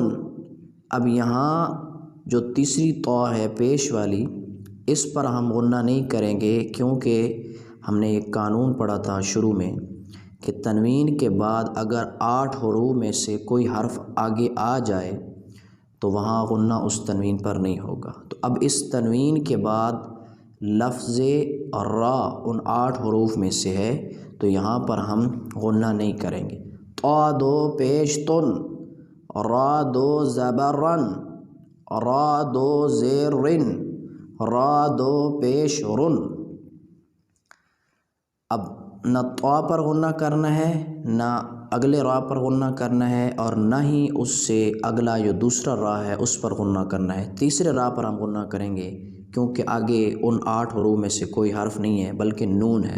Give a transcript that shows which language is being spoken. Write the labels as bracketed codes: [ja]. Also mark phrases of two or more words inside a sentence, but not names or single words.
[ur] اب یہاں جو تیسری طا ہے پیش والی، اس پر ہم غنہ نہیں کریں گے کیونکہ ہم نے ایک قانون پڑھا تھا شروع میں کہ تنوین کے بعد اگر 8 حروف میں سے کوئی حرف آگے آ جائے تو وہاں غنہ اس تنوین پر نہیں ہوگا۔ تو اب اس تنوین کے بعد لفظ را ان 8 حروف میں سے ہے تو یہاں پر ہم غنہ نہیں کریں گے۔ طا دو پیش تن، را دو زبر رن، را دو زیر رن، را دو پیش رن۔ اب نہ طا پر غنہ کرنا ہے، نہ اگلے را پر غنہ کرنا ہے، اور نہ ہی اس سے اگلا جو دوسرا را ہے اس پر غنہ کرنا ہے۔ تیسرے را پر ہم غنہ کریں گے کیونکہ آگے ان 8 حروف میں سے کوئی حرف نہیں ہے بلکہ نون ہے۔